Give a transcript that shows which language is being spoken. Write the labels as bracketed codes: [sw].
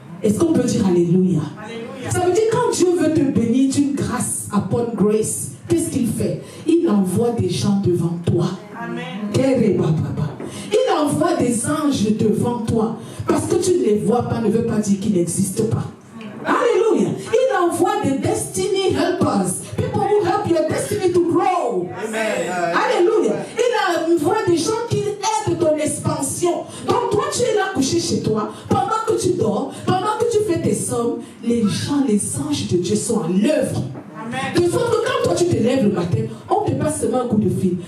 [fr] Est-ce qu'on peut dire Alléluia? Alléluia. Ça veut dire quand Dieu veut te bénir d'une grâce [en] upon grace, [fr] qu'est-ce qu'il fait? Il envoie des gens devant toi. Amen. Il envoie des anges devant toi. Parce que tu ne les vois pas ne veut pas dire qu'ils n'existent pas. Alléluia. Il envoie des [en] destiny helpers. People who help your destiny to grow. Amen. Alléluia. [fr] Il envoie des gens qui aident ton expansion. Donc toi tu es là couché chez toi. Pendant que tu dors, pendant que tu fais tes sommes, les gens, les anges de Dieu sont à l'œuvre. De sorte que quand toi tu te lèves le matin, on te passe seulement un coup de fil.